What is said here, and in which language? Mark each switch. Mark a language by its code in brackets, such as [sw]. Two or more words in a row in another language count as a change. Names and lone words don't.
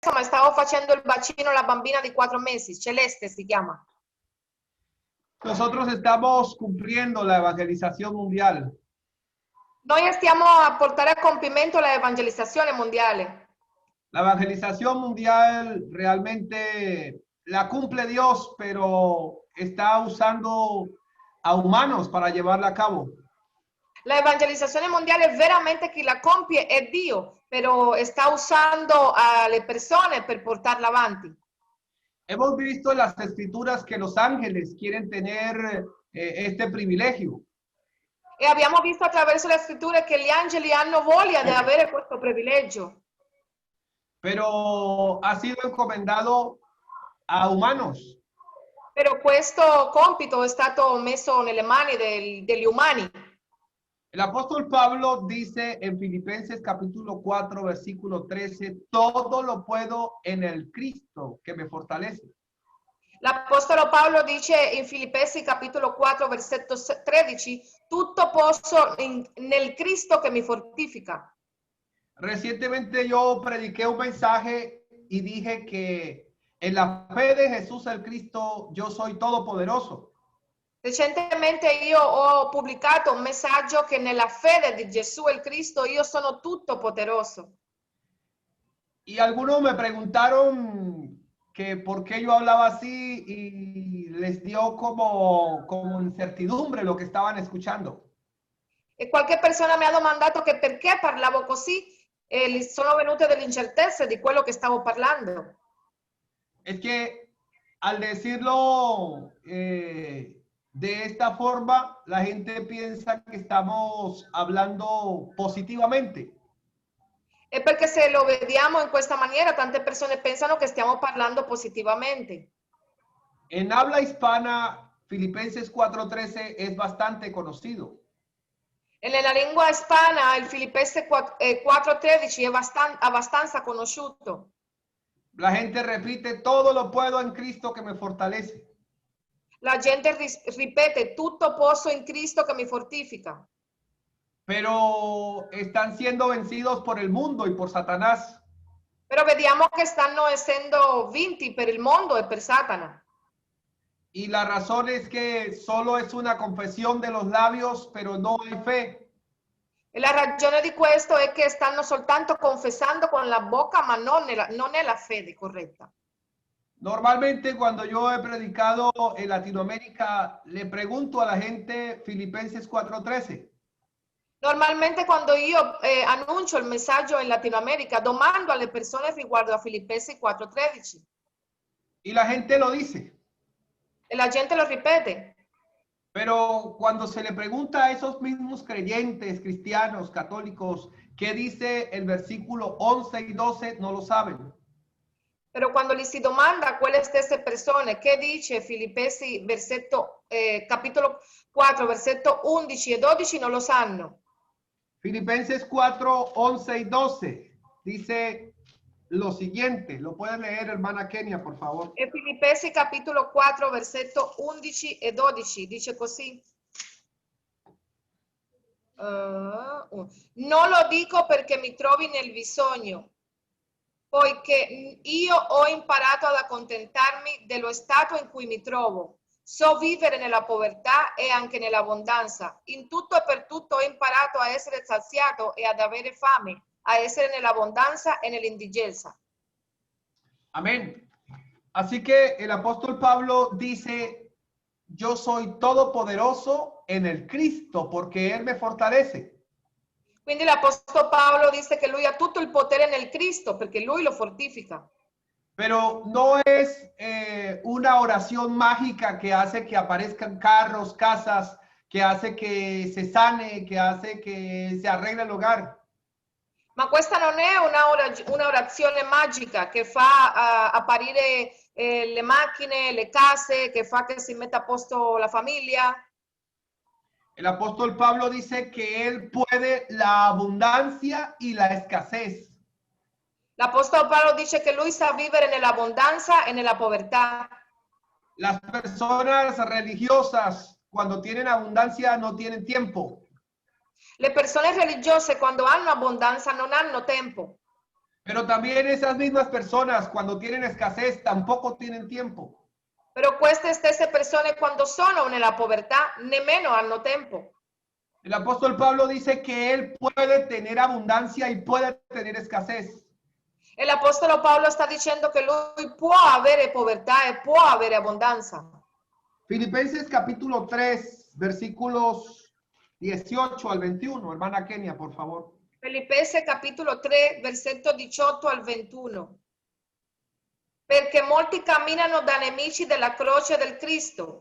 [it] ma stavo facendo il vaccino alla bambina di 4 mesi, Celeste si chiama. [es] Nosotros estamos cumpliendo la evangelización mundial. [it] Noi stiamo a portare a compimento l'evangelizzazione mondiale. [es] La evangelización mundial realmente la cumple Dios, pero está usando a humanos para llevarla a cabo. [it] L'evangelizzazione mondiale veramente chi la compie è Dio, però sta usando alle persone per portarla avanti. [es] Hemos visto en las escrituras que los ángeles quieren tener este privilegio. [it] E abbiamo visto attraverso le scritture che gli angeli hanno voglia di avere questo privilegio. [es] Pero ha sido encomendado a humanos. [it] Però questo compito è stato messo nelle mani degli umani. [es] El apóstol Pablo dice en Filipenses capítulo 4, versículo 13, todo lo puedo en el Cristo que me fortalece. [it] L'Apostolo Paolo dice in Filippesi capitolo 4 versetto 13, tutto posso nel Cristo che mi fortifica. [es] Recientemente yo prediqué un mensaje y dije que en la fe de Jesús el Cristo yo soy todopoderoso. [it] Recentemente io ho pubblicato un messaggio che nella fede di Gesù il Cristo io sono tutto poderoso. [es] Y algunos me preguntaron que por qué yo hablaba así y les dio como incertidumbre lo que estaban escuchando. [it] E qualche persona mi ha domandato che perché parlavo così e gli sono venute delle incertezze di quello che stavo parlando. [es] Es que al decirlo de esta forma, la gente piensa que estamos hablando positivamente. [it] E perché se lo vediamo in questa maniera, tante persone pensano che stiamo parlando positivamente. [es] En habla hispana, Filipenses 4:13 es bastante conocido. [it] E nella lingua ispana il Filippesi 4:13 è abbastanza conosciuto. [es] La gente repite, todo lo puedo en Cristo que me fortalece. [it] La gente ripete, tutto posso in Cristo che mi fortifica. [es] Pero están siendo vencidos por el mundo y por Satanás. [it] Però vediamo che stanno essendo vinti per il mondo e per Satana. [es] Y la razón es que solo es una confesión de los labios, pero no hay fe. [it] E la ragione di questo è che stanno soltanto confessando con la bocca, ma non è la fede corretta. [es] Normalmente cuando yo he predicado en Latinoamérica, le pregunto a la gente Filipenses 4:13. [it] Normalmente quando io annuncio il messaggio in Latino America, domando alle persone riguardo a Filippesi 4:13. [es] Y la gente lo dice. [it] E la gente lo ripete. [es] Pero cuando se le pregunta a esos mismos creyentes, cristianos, católicos, ¿qué dice el versículo 11 y 12? No lo saben. [it] Però quando gli si domanda a quelle stesse persone che dice Filippesi capitolo 4, versetto 11 e 12, non lo sanno. [es] Filipenses 4, 11 y 12 dice lo siguiente. Lo puede leer, hermana Kenia, por favor. [it] E Filippesi capitolo 4, versetto 11 e 12 dice così. Non lo dico perché mi trovi nel bisogno, poiché io ho imparato ad accontentarmi dello stato in cui mi trovo. So vivere nella povertà e anche nell'abbondanza. In tutto e per tutto ho imparato a essere saziato e ad avere fame, a essere nell'abbondanza e nell'indigenza. [es] Amén. Así que el apóstol Pablo dice, yo soy todopoderoso en el Cristo porque Él me fortalece. [it] Quindi l'Apostolo Paolo dice che lui ha tutto il potere nel Cristo perché lui lo fortifica. [es] Pero no es una oración mágica que hace que aparezcan carros, casas, que hace que se sane, que hace que se arregle el hogar. [it] Ma questa non è una orazione magica che fa apparire le macchine, le case, che fa che si metta a posto la famiglia. [es] El apóstol Pablo dice que él puede la abundancia y la escasez. [it] L'Apostolo Paolo dice che lui sa vivere nell'abbondanza e nella povertà. [es] Las personas religiosas, cuando tienen abundancia, no tienen tiempo. [it] Le persone religiose quando hanno abbondanza non hanno tempo. [es] Pero también esas mismas personas cuando tienen escasez tampoco tienen tiempo. [it] Però queste stesse persone quando sono nella povertà nemmeno hanno tempo. [es] El apóstol Pablo dice que él puede tener abundancia y puede tener escasez. [it] E l'Apostolo Paolo sta dicendo che lui può avere povertà e può avere abbondanza. [es] Filipenses capítulo 3, versículos 18 al 21. Hermana Kenia, por favor. [it] Filippesi capitolo 3, versetto 18 al 21. Perché molti camminano da nemici della croce del Cristo.